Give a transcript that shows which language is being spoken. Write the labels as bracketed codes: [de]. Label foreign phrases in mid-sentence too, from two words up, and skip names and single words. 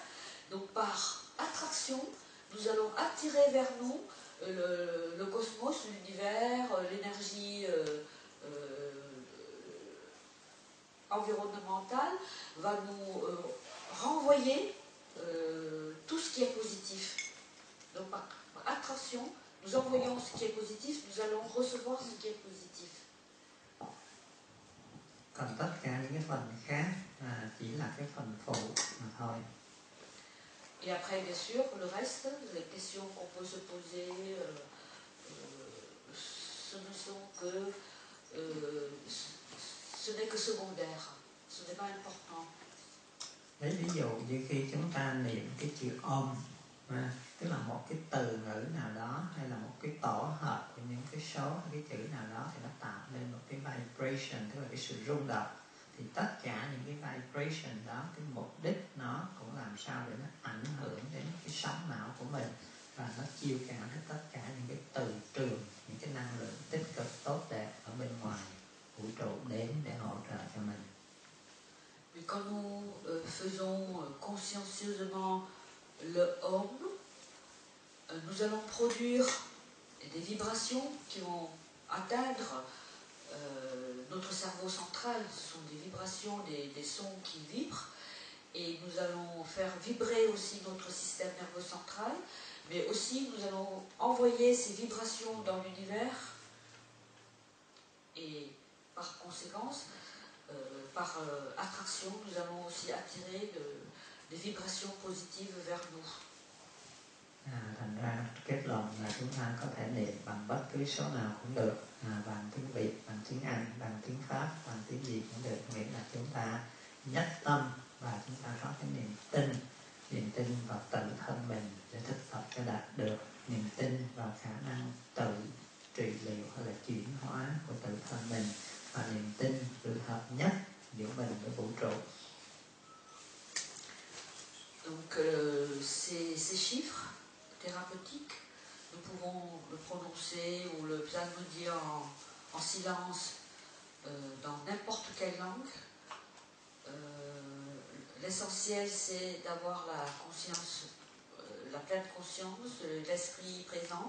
[fr] Donc par attraction, nous allons attirer vers nous le cosmos, l'univers, l'énergie environnementale va nous renvoyer tout ce qui est positif. Donc par attraction, nous envoyons ce qui est positif, nous allons recevoir ce qui est positif. [vi] Còn tất cả những cái phần khác chỉ là cái phần phụ mà thôi. [fr] Et après, bien sûr, le reste, les questions qu'on peut se poser, ce ne sont que, ce n'est que secondaire, ce n'est pas important. [vi] Lấy ví dụ như khi chúng ta niệm cái chữ Om, tức là một cái từ ngữ nào đó hay là một cái tổ hợp của những cái số hay cái chữ nào đó thì nó tạo nên một cái vibration, tức là cái sự rung động. Thì tất cả những cái vibration đó, cái mục đích nó cũng làm sao để nó ảnh hưởng đến cái sóng não của mình và nó chiêu cảm hết tất cả những cái từ trường, những cái năng lượng tích cực tốt đẹp ở bên ngoài vũ trụ đến để hỗ trợ cho mình. [fr] Mais quand nous faisons consciencieusement le Om, nous allons produire des vibrations qui vont atteindre notre cerveau central. Ce sont des vibrations, des sons qui vibrent, et nous allons faire vibrer aussi notre système nerveux central, mais aussi nous allons envoyer ces vibrations dans l'univers, et par conséquence, par attraction, nous allons aussi attirer des vibrations positives vers nous. [vi] Thành ra kết luận là chúng ta có thể niệm bằng bất cứ số nào cũng được, bằng tiếng Việt, bằng tiếng Anh, bằng tiếng Pháp, bằng tiếng gì cũng được, miễn là chúng ta nhất tâm và chúng ta có cái niềm tin vào tự thân mình để thực tập cho đạt được, niềm tin vào khả năng tự trị liệu hay là chuyển hóa của tự thân mình, và niềm tin sự hợp nhất giữa mình với vũ trụ. [fr] Donc ces chiffres thérapeutiques, nous pouvons le prononcer ou le psalmodier en silence dans n'importe quelle langue. L'essentiel, c'est d'avoir la conscience, la pleine conscience, l'esprit présent.